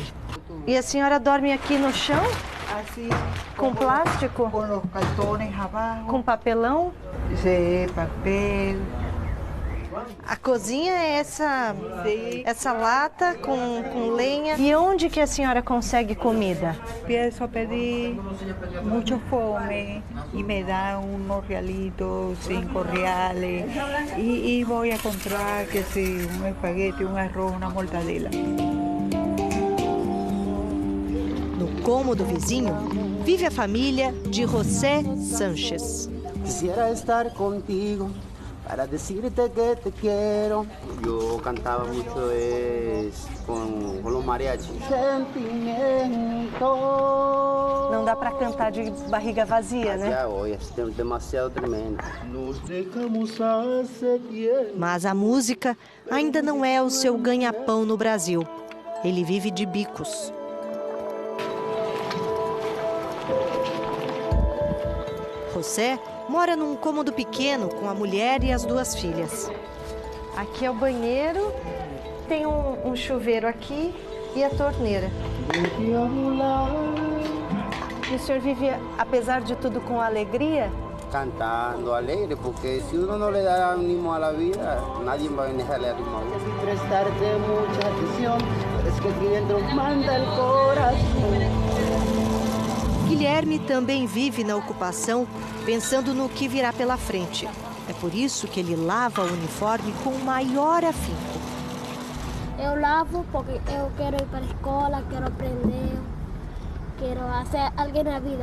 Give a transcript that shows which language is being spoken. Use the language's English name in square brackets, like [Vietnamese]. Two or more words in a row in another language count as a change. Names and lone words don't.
[Portuguese] E a senhora dorme aqui no chão? Assim, com plástico? Com os cartões abaixo. Com papelão? Sim, papel. A cozinha é essa lata com lenha. E onde que a senhora consegue comida? [Spanish] Empiezo a pedir mucho [Portuguese] fome e me dá [Spanish] unos realitos, 5 reales. [Portuguese] E vou a comprar que se um espaguete, um arroz, uma mortadela. No cômodo vizinho, vive a família de José Sánchez. [Spanish] Quisiera estar contigo para decirte que te quiero. Yo cantaba mucho con los mariachis. Sentimiento. [Portuguese] Não dá para cantar de barriga vazia, né? Já hoje, é demasiado tremendo. Mas a música ainda não é o seu ganha-pão no Brasil. Ele vive de bicos. José mora num cômodo pequeno com a mulher e as 2 filhas. Aqui é o banheiro, tem um chuveiro aqui e a torneira. E o senhor vive, apesar de tudo, com alegria? [Spanish] Cantando alegre, porque se uno no le da ánimo a la vida, nadie va a venir a darle ánimo. Prestarte mucha atención, es que aquí dentro manda el corazón. [Portuguese] Guilherme também vive na ocupação, pensando no que virá pela frente. É por isso que ele lava o uniforme com o maior afinco. Eu lavo porque eu quero ir para a escola, quero aprender, quero ser alguém na vida.